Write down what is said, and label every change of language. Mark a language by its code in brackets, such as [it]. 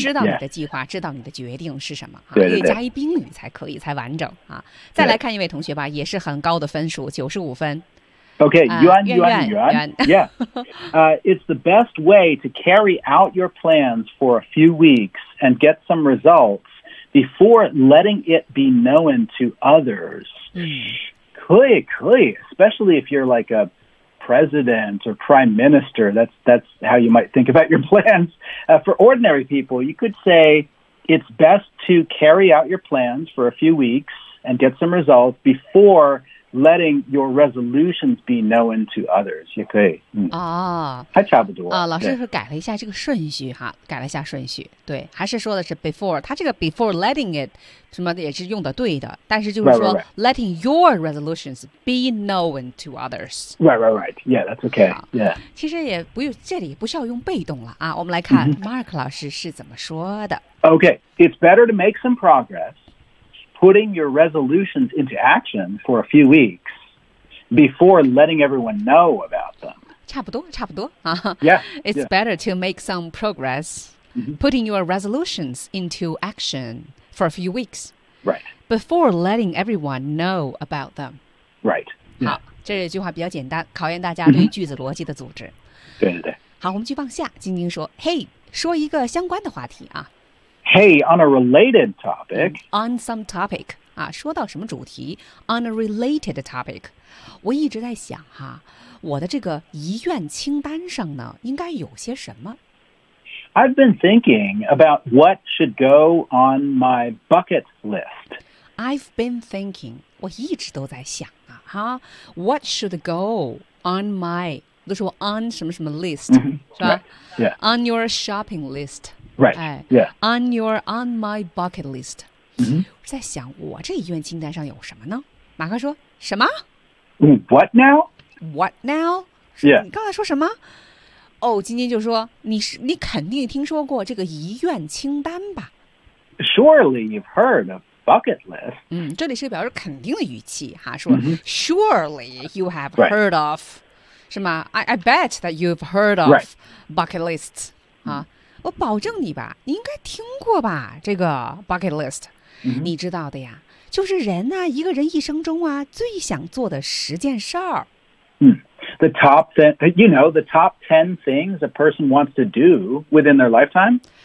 [zh] 知道你的计划、知道你的决定是什么对对对、加一宾语才可以才完整、再来看一位同学吧也是很高的分数95分 [en] OK 圆 it's the best way to carry out your plans for a few weeks and get some results before letting it be known to others Could especially if you're like a president or prime minister, that's how you might think about your plans. For ordinary people, you could say it's best to carry out your plans for a few weeks and get some results before letting your resolutions be known to others. [zh] 也可以。还差不多。老师是改了一下这个顺序哈，改了一下顺序。对，还是说的是 before， 他这个 before letting it 什么的也是用的对的，但是就是说 [en] letting your resolutions be known to others. Right. Yeah, that's okay. Yeah. [zh] 其实也不用，这里不需要用被动了啊。我们来看 Mark 老师是怎么说的。 [en] Okay, it's better to make some progress. Putting your resolutions into action for a few weeks before letting everyone know about them. [zh] 差不多差不多、啊、 [en] yeah, it's yeah. better to make some progress、mm-hmm. putting your resolutions into action for a few weeks、 right. before letting everyone know about them. Right.、 Yeah. [zh] 好，这句话比较简单，考验大家对句子逻辑的组织。 Mm-hmm. 对对对。好，我们去往下，晶晶说，嘿、hey, 说一个相关的话题啊。 [en] Hey, on a related topic. On some topic. [zh] 啊，说到什么主题 [en] ?On a related topic. [zh] 我一直在想哈、啊、我的这个遗愿清单上呢应该有些什么 [en] ?I've been thinking about what should go on my bucket list. I've been thinking, [zh] 我一直都在想啊哈 [en] ,what should go on my, 都说 on 什么什么 list, 是吧 ?Yeah. On your shopping list. Right. Yeah. On my bucket list.、 Mm-hmm. [zh] 我在想我这遗愿清单上有什么呢马克说什么 [en] What now? What now? Yeah. [zh] 你刚才说什么哦晶晶就说你肯定听说过这个遗愿清单吧 [en] Surely you've heard of bucket list. [zh] 嗯这里是表示肯定的语气哈说、mm-hmm. Surely you have heard、 [en] right. of, [zh] 是吗 [en] I bet that you've heard of、 right. [zh] bucket lists.、啊我保证你吧你应该听过吧这个 bucket list、 mm-hmm. 你知道的呀就是人啊一个人一生中啊最想做的十件事儿、 mm. [en] The top ten, you know, the top ten things a person wants to do within their lifetime?